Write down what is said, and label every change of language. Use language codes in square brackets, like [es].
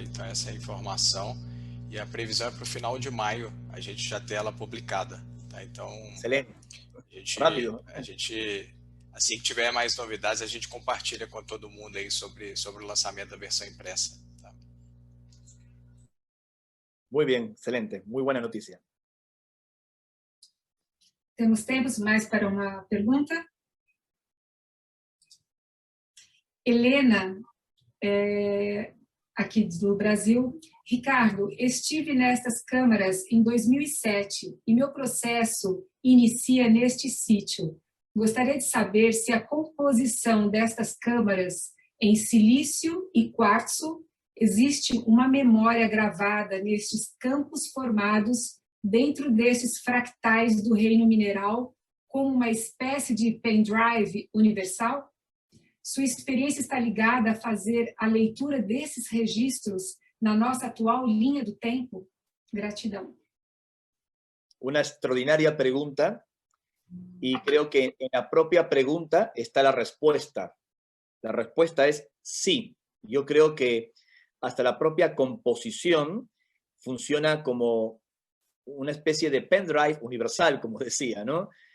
[pt] Então essa é a informação e a previsão é para o final de maio a gente já ter ela publicada, tá? Então excelente, rápido. A gente assim que tiver mais novidades a gente compartilha com todo mundo aí sobre o lançamento da versão impressa. Tá? [es] Muy bien, excelente, muy buena noticia. [pt] Temos tempo mais para uma pergunta? Helena, aqui do Brasil. Ricardo, estive nestas câmaras em 2007 e meu processo inicia neste sítio. Gostaria de saber se a composição destas câmaras em silício e quartzo existe uma memória gravada nestes campos formados dentro desses fractais do reino mineral, como uma espécie de pendrive universal? Sua experiência está ligada a fazer a leitura desses registros na nossa atual linha do tempo? Gratidão. [es] Una extraordinaria pregunta, y creo que en la propia pregunta está la respuesta. La respuesta es sí. Yo creo que hasta la propia composición funciona como una especie de pendrive universal, como decía, ¿no?